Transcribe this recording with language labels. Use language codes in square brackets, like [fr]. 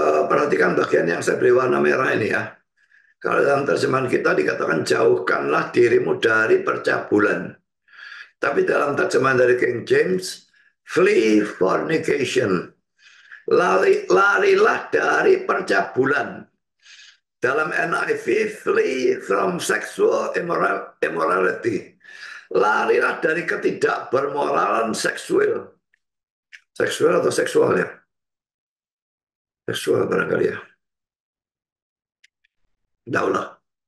[id] Perhatikan bagian yang saya beri warna merah ini ya. Kalau dalam terjemahan kita dikatakan jauhkanlah dirimu dari percabulan. Tapi dalam terjemahan dari King James, [en] flee fornication. [id] Larilah dari percabulan. Dalam [en] NIV, flee from sexual immorality. [id] Larilah dari ketidakbermoralan seksual. Seksual atau seksual ya? Seksual barangkali ya. Daulah.